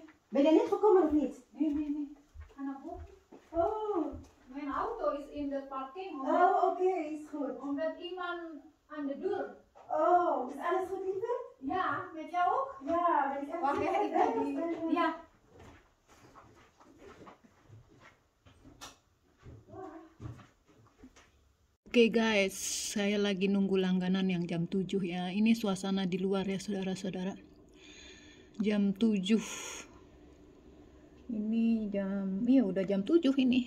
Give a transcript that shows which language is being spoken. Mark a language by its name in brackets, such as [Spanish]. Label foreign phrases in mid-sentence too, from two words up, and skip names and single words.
[Dutch] Ben jij net gekomen of niet? Nee. Ga naar boven. Oh. Mijn auto is in de parking. Oh, oké, is goed. Omdat iemand aan de deur. Oh, is alles goed, lieve? Ja, met jou ook? Ja, ben ik echt Wacht even, ik ga die... Ja. [Indonesian] Oke guys, saya lagi nunggu langganan yang jam 7 ya. Ini suasana di luar ya saudara-saudara. Jam 7. Ini udah jam 7 ini.